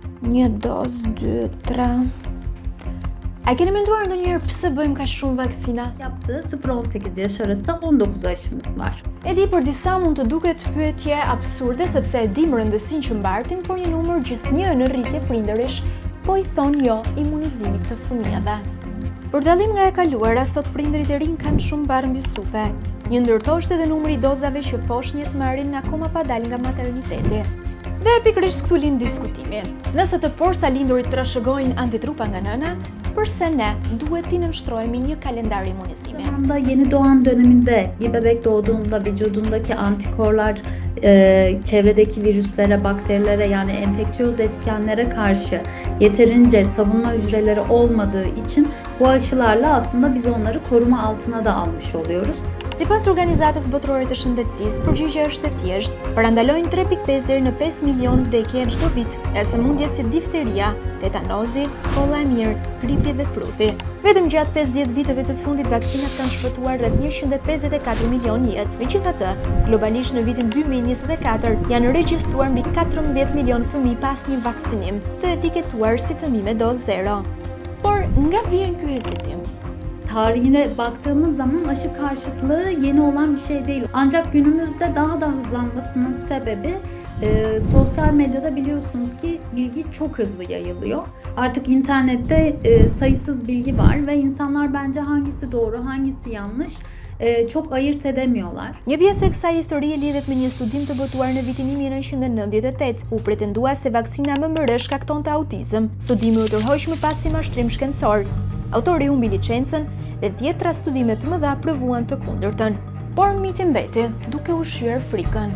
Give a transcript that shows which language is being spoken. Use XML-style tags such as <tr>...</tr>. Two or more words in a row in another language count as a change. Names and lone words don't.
<sq>Një dozë, 2, 3. A keni menduar ndonjëherë pse bëjmë kaq shumë vaksina?</sq> <tr>Yaptığı 0-18 yaş arası 19 aşımız var.</tr> <sq>E di, për disa mund të duket pyetje absurde sepse e dim rëndësinë që mbartin, por një numër gjithnjë në rritje prindërish po i thonë jo imunizimit të fëmijëve. Për dallim nga e kaluara, sot prindërit e rinj kanë shumë barë mbi supe. Një ndërto është edhe numri i dozave që foshnjët marrin akoma pa dalë nga materniteti. Dhe pikërisht këtu lind diskutimi. Nëse të porsa lindurit trashëgojnë antitrupa nga nëna, përse ne duhet t'i nënshtrohemi një kalendar imunizimi?</sq> <tr>Zamanda yeni doğan döneminde bir bebek doğduğunda vücudundaki antikorlar çevredeki virüslere, bakterilere yani enfeksiyöz etkenlere karşı yeterince savunma hücreleri olmadığı için bu aşılarla aslında biz onları koruma altına da almış oluyoruz.</tr> <sq>Sipas Organizatës Botërore të Shëndetësisë, përgjigjja është e thjeshtë, parandalojnë 3.5 deri në 5 milion vdekje çdo vit nga sëmundje si difteria, tetanozi, kolla e mirë, gripi dhe fruthi. Vetëm gjatë 50 viteve të fundit vaksinat kanë shpëtuar rreth 154 milion jetë. Megjithatë, globalisht në vitin 2024 janë regjistruar mbi 14 milion fëmijë pas një vaksinim të etiketuar si fëmijë me dozë 0. Por nga vjen ky hezitim?</sq> <tr>Tarihine baktığımız zaman aşı karşıtlığı yeni olan bir şey değil. Ancak günümüzde daha da hızlanmasının sebebi sosyal medyada biliyorsunuz ki bilgi çok hızlı yayılıyor. Artık internette sayısız bilgi var ve insanlar bence hangisi doğru, hangisi yanlış çok ayırt edemiyorlar.</tr> <sq>Një pjesë e kësaj historie lidhet me një studim të botuar në vitin 1998. U pretendua se vaksina MMR shkaktonte autizëm. Studimi u tërhoq më pas si mashtrim shkencor. Autori humbi licencën dhe 10 studime të mëdha provuan të kundërtën, por miti mbeti duke ushqyer frikën.</sq>